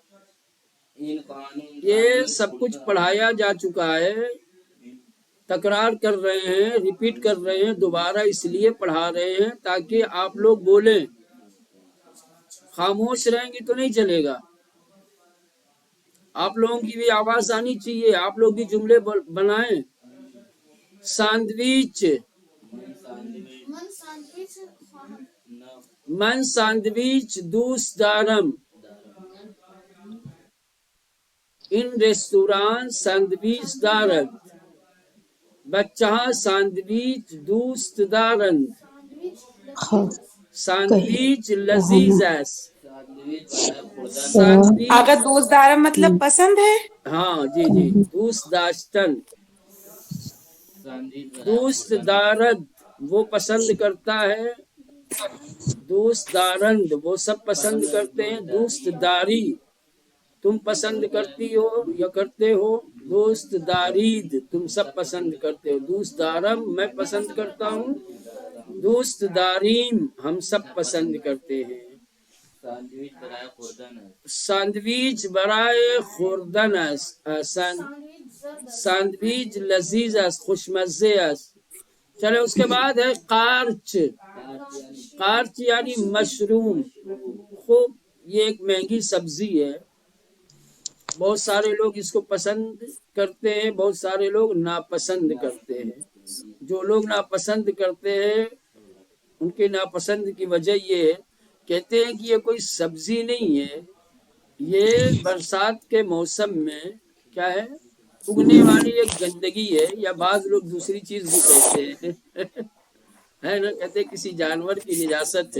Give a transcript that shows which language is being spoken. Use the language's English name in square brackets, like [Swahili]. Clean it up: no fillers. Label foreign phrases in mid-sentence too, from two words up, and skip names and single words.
[Urdu] یہ سب کچھ پڑھایا جا چکا ہے، تکرار کر رہے ہیں، ریپیٹ کر رہے ہیں، دوبارہ اس لیے پڑھا رہے ہیں تاکہ آپ لوگ بولیں۔ خاموش رہیں گی تو نہیں چلے گا، آپ لوگوں کی بھی آواز آنی چاہیے، آپ لوگ بھی جملے بنائیں۔ سینڈوچ، [Persian] من سینڈوچ دوست دارم، این رستوران سینڈوچ دارد، بچه ها سینڈوچ دوست دارند، سینڈوچ لذیذ است، سینڈوچ [Urdu] اگر [Persian] دوست دارم [Urdu] مطلب پسند ہے؟ ہاں جی جی، [Persian] دوست داشتن، دوست دارد [Urdu] وہ پسند کرتا ہے، [Persian] دوست دارند [Urdu] وہ سب پسند کرتے ہیں، [Persian] دوست داری [Urdu] تم پسند کرتی ہو یا کرتے ہو، [Persian] دوست دارید [Urdu] تم سب پسند کرتے ہو، [Persian] دوست دارم [Urdu] میں پسند کرتا ہوں، [Persian] دوست داریم [Urdu] ہم سب پسند کرتے ہیں. [Persian] ساندویچ برائے خوردن است. ساندویچ لذیذ است، خوشمزے است. [Urdu] چلے اس کے بعد ہے قارچ. قارچ یعنی مشروم. خوب یہ ایک مہنگی سبزی ہے، بہت سارے لوگ اس کو پسند کرتے ہیں، بہت سارے لوگ ناپسند کرتے ہیں. جو لوگ ناپسند کرتے ہیں ان کے ناپسند کی وجہ یہ ہے، کہتے ہیں کہ یہ کوئی سبزی نہیں ہے، یہ برسات کے موسم میں کیا ہے اگنے والی ایک گندگی ہے، یا بعض لوگ دوسری چیز بھی کہتے ہیں ہے نا، کہتے ہیں کسی جانور کی نجاست ہے.